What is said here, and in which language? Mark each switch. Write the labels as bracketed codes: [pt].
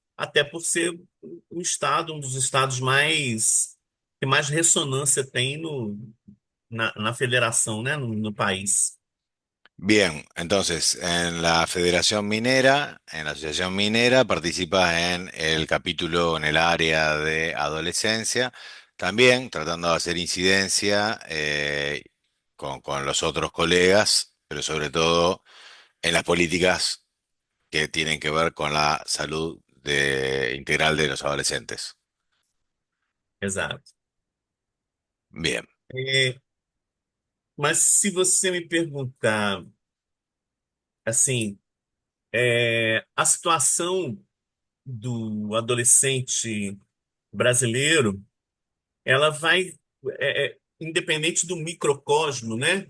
[pt] Até por ser um estado, um dos estados mais que mais ressonância tem na federação, né? No país. [es] Bien, entonces en la Federación Minera, en la Asociación Minera, participas en el capítulo en el área de adolescencia, también tratando de hacer incidencia con los otros colegas, pero sobre todo en las políticas que tienen que ver con la salud integral de los adolescentes. [pt] Exato. [es] Bien. [pt] É, mas se você me perguntar Assim, a situação do adolescente brasileiro, ela vai, independente do microcosmo, né?